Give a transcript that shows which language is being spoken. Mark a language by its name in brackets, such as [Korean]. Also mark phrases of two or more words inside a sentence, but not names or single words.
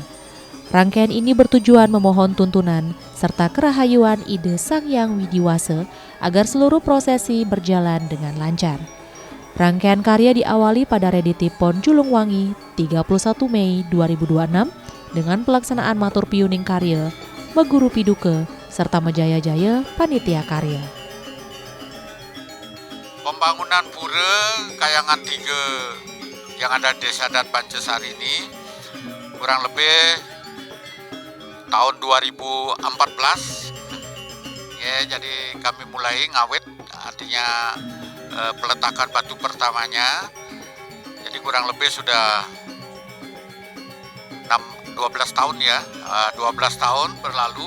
[Indonesian] Rangkaian ini bertujuan memohon tuntunan serta kerahayuan ide Sang Hyang Widiwasa agar seluruh prosesi berjalan dengan lancar. Rangkaian karya diawali pada Rediti Pon Julungwangi 31 Mei 2026 dengan pelaksanaan matur piuning karya, meguru piduke, serta mejaya-jaya panitia karya. Pembangunan pura Kayangan 3 yang ada di Desa Adat Pancasari ini kurang lebih tahun 2014 ya, jadi kami mulai ngawet, artinya peletakan batu pertamanya. Jadi kurang lebih sudah 12 tahun ya, 12 tahun berlalu.